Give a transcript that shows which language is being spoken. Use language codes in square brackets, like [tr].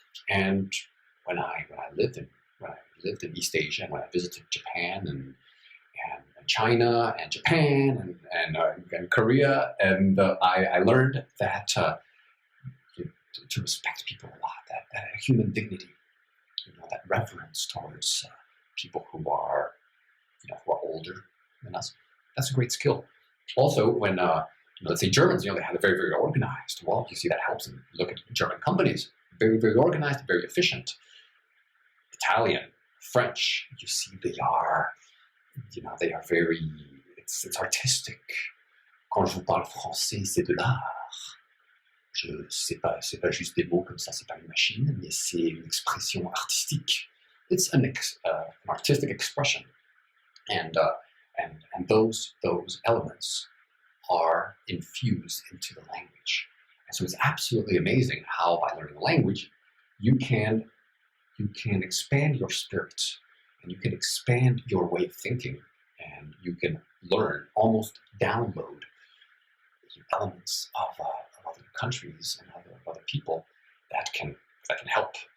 [en] And when I lived in East Asia, and when I visited Japan and China and Japan and Korea, and I learned that to respect people a lot, that human dignity, that reverence towards people who are older than us. That's a great skill. Also, when let's say Germans, they have a very, very organized. Well, you see that helps. And look at German companies, very, very organized, very efficient. Italian, French, you see they are very. It's artistic. [fr] Quand je vous parle français, c'est de l'art. C'est pas juste des mots comme ça, c'est pas une machine, mais c'est une expression artistique. [en] It's an artistic expression, and those elements are infused into the language. And so it's absolutely amazing how by learning a language, you can expand your spirit, and you can expand your way of thinking, and you can learn, almost download elements of other countries and other people that can help.